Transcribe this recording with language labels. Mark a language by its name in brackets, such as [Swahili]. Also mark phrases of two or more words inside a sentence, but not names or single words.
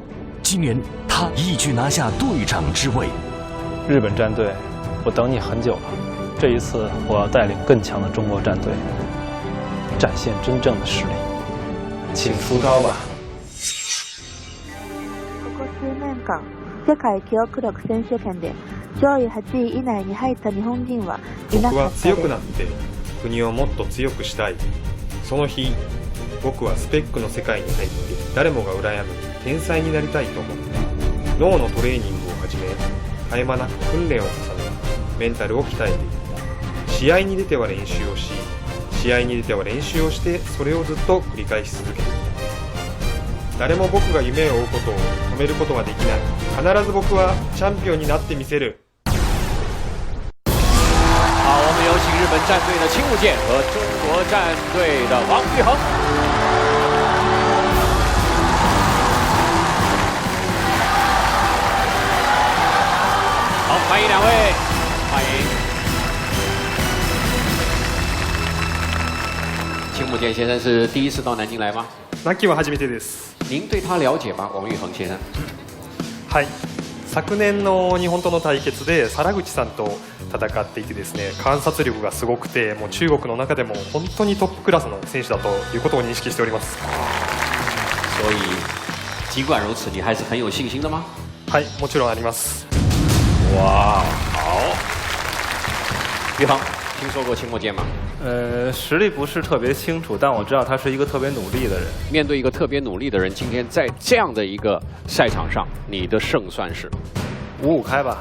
[Chinese] 今年他一举拿下队长之位。日本战队，我等你很久了。这一次，我要带领更强的中国战队，展现真正的实力。请出招吧。 [Japanese] 世界記憶力選手権で上位8位以内に入った日本人はいな僕はかった強くなっです。て国をもっと強くしたい。その日僕はスペックの世界に入って誰もが羨む天才になりたいと思う。脳のトレーニングをはじめ絶え間なく訓練を重ねメンタルを鍛えていった。試合に出ては練習をし試合に出ては練習をしてそれをずっと繰り返し続けていった。誰も僕が夢を追うことを止めることはできない。必ず僕はチャンピオンになってみせる。 [Chinese] 好，我们有请日本战队的青木健和中国战队的王玉恒。好，欢迎两位，欢迎。青木健先生是第一次到南京来吗？ [Japanese] 南京は初めてです。 [Chinese] 您对他了解吗？王玉恒先生。 [Japanese] はい。昨年の日本との対決で原口さんと戦っていてですね、観察力がすごくて、もう中国の中でも本当にトップクラスの選手だということを認識しております。 [Chinese] 所以，尽管如此，你还是很有信心的吗？ [Japanese] はい、もちろんあります。 [Chinese] 哇，好。玉恒，听说过青木健吗？实力不是特别清楚，但我知道他是一个特别努力的人。面对一个特别努力的人，今天在这样的一个赛场上，你的胜算是 5-5开吧。